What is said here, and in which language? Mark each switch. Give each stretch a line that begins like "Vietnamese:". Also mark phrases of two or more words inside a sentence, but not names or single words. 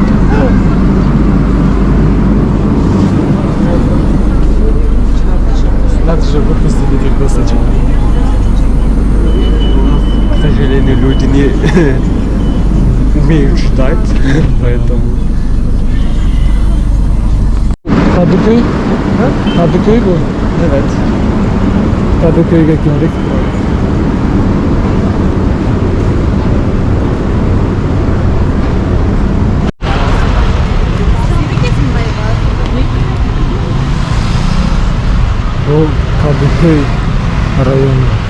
Russian: Надо же выпустить этих досочек. К сожалению, люди не умеют читать, поэтому...
Turkish: Kadıköy? Kadıköy bu. Evet. Kadıköy'e geldik. Bu Kadıköy rayonu.